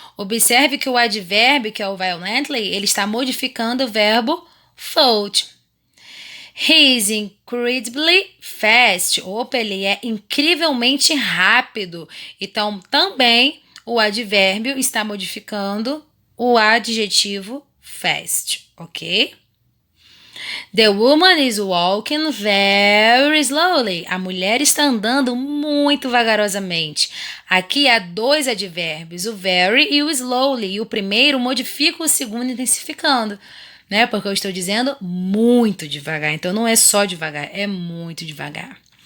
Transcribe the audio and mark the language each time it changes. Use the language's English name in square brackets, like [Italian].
[Portuguese] Observe que o advérbio, que é o violently, ele está modificando o verbo fought. [English] He is incredibly fast. [Portuguese] Opa, ele é incrivelmente rápido. Então, também o advérbio está modificando o adjetivo fast, ok? [English] The woman is walking very slowly. [Portuguese] A mulher está andando muito vagarosamente. Aqui há 2 advérbios, o very e o slowly. E o primeiro modifica o segundo, intensificando, né? Porque eu estou dizendo muito devagar. Então, não é só devagar, é muito devagar.